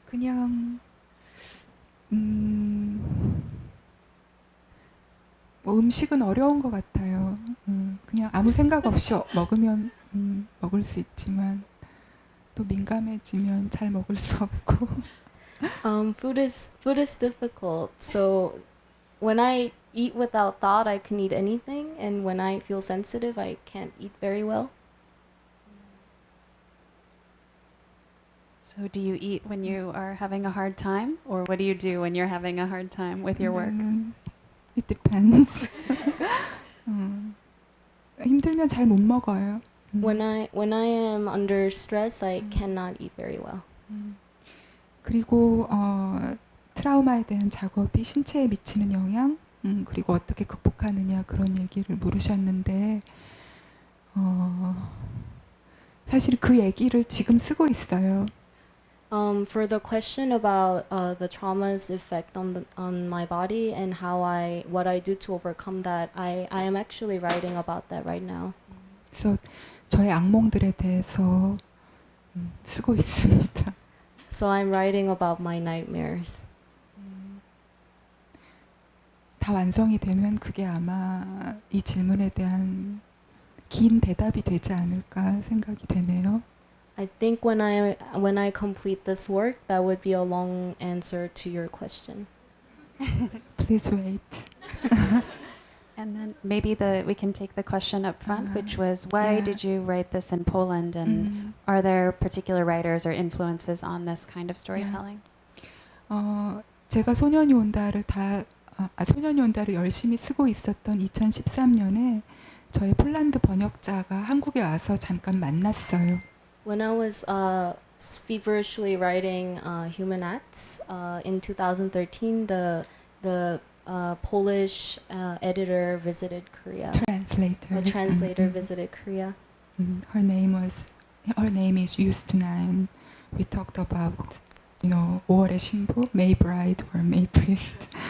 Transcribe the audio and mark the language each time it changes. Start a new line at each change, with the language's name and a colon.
Korean: 그냥 뭐 음식은 어려운 것 같아요. 그냥 아무 생각 없이 먹으면 먹을 수 있지만 또 민감해지면 잘 먹을 수 없고.
English: Food is difficult. So when I eat without thought, I can eat anything, and when I feel sensitive, I can't eat very well. So do you eat when you are having a hard time, or what do you do when you're having a hard time with your work? It depends.
Korean: 힘들면 잘 못 먹어요.
English: When I am under stress, I cannot eat very well.
Korean: 그리고 트라우마에 대한 작업이 신체에 미치는 영향, 그리고 어떻게 극복하느냐 그런 얘기를 물으셨는데 사실 그 얘기를 지금 쓰고 있어요.
English: For the question about the trauma's effect on my body and what I do to overcome that, I am actually writing about that right now.
Korean: 그래서 저의 악몽들에 대해서 쓰고 있습니다.
English: So I'm writing about my nightmares.
Korean: 다 완성이 되면 그게 아마 이 질문에 대한 긴 대답이 되지 않을까 생각이 되네요.
English: I think when I complete this work, that would be a long answer to your question. Please wait. And then maybe we can take the question up front, which was, why yeah. did you write this in Poland, and are there particular writers or influences on this kind of storytelling?
Korean: 제가 소년이 온다를 소년이 온다를 열심히 쓰고 있었던 2013년에 저의 폴란드 번역자가 한국에 와서 잠깐 만났어요.
English: When I was feverishly writing Human Acts in 2013, the Polish editor visited Korea. Translator. A translator visited Korea. Her name is Justina, and we talked about 5월의 신부, May Bride or May Priest.